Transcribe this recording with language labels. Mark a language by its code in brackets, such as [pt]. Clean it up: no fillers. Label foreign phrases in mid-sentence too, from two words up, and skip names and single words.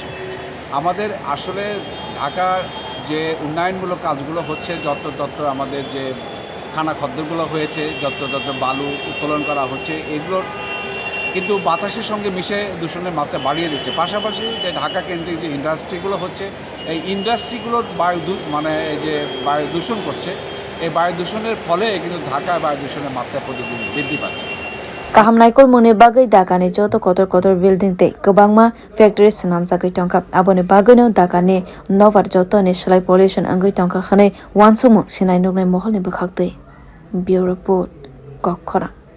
[bn] আমাদের আসলে ঢাকার যে উন্নয়নমূলক কাজগুলো হচ্ছে, যত্র আমাদের যে খানাখদ্দরগুলো হয়েছে, যত্র বালু উত্তোলন করা হচ্ছে, এগুলোর কিন্তু বাতাসের সঙ্গে মিশে দূষণের মাত্রা বাড়িয়ে দিচ্ছে। পাশাপাশি যে ঢাকা কেন্দ্রিক যে ইন্ডাস্ট্রিগুলো হচ্ছে, এই ইন্ডাস্ট্রিগুলোর বায়ু দূষণ করছে। এই বায়ু দূষণের ফলে কিন্তু ঢাকায় বায়ু দূষণের মাত্রা প্রতিদিন বৃদ্ধি পাচ্ছে। [trp] Kaham naikor mune bagai Dhaka ni joto kotor building te kobangma factories namjagai tongka aboni bagai no Dhaka ni novar joto ni swlai pollution angai tongka khane wansumu sinai nugnai mohol ni bwkhak te [en] bureau report [trp] kwchug